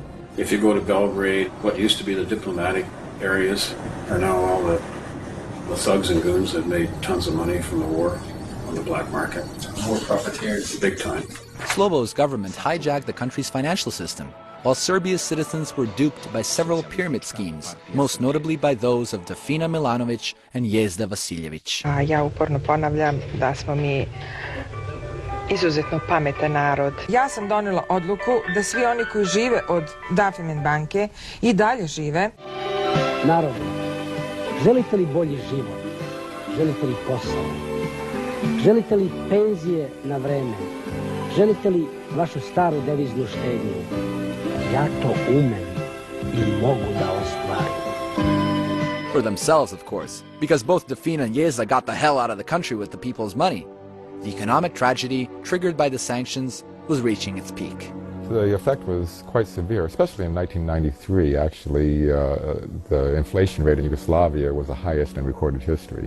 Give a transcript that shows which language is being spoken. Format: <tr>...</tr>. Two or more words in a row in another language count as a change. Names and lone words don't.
<en>If you go to Belgrade, what used to be the diplomatic areas are now all the thugs and goons that made tons of money from the war on the black market. More profiteers, big time. Slobo's government hijacked the country's financial system, while Serbia's citizens were duped by several pyramid schemes, most notably by those of Defina Milanović and Jezda Vasiljević.</en> <sr>Ja uporno ponavljam da smo mi izuzetno pametan narod. Ja sam donela odluku da svi oni koji žive od Dafimen banke i dalje žive. Narod, želite li bolji život? Želite li posao? Želite li penzije na vreme? Želite li vašu staru deviznu štednju? Ja to umem I mogu da ostvarim.</sr> <en>For themselves, of course, because both Defina and Jezda got the hell out of the country with the people's money. The economic tragedy, triggered by the sanctions, was reaching its peak. The effect was quite severe, especially in 1993. Actually, the inflation rate in Yugoslavia was the highest in recorded history.</en>